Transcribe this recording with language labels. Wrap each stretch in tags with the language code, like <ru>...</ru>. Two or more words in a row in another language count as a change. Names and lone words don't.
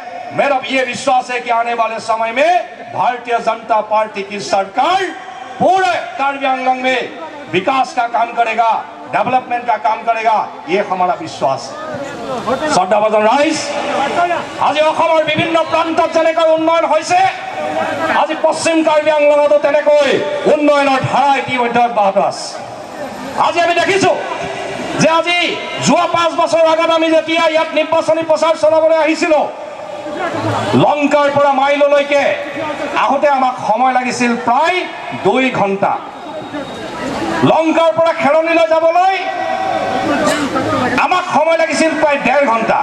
<hi>मेरा ये विश्वास है कि आने वाले समय में भारतीय जनता पार्टी की सरकार पूरे कार्बी आंगलोंग में विकास का काम करेगा, डेवलपमेंट का काम करेगा, ये हमारा विश्वास है।</hi> <as>শ্ৰদ্ধাভাজন ৰাইজ, আজি বিভিন্ন প্ৰান্ত যেনেকৈ উন্নয়ন হৈছে, আজি পশ্চিম কাৰ্বি আংলংত তেনেকৈ उन्नयনৰ ধাৰা ইতিমধ্যে অব্যাহত আছে। আজি আমি দেখিছো যে আজি যোৱা 5 বছৰ আগত আমি যেতিয়া ইয়াত নিৰ্বাচনী প্ৰচাৰ চলাবলৈ আহিছিলো, লংকাৰ পৰা মাইললৈকে আহোতে আমাক সময় লাগিছিল প্ৰায় 2 ঘণ্টা। লংকাৰ পৰা খেৰণীলৈ যাবলৈ আমাক সময় লাগিছিল প্ৰায় 1.5 ঘণ্টা।</as>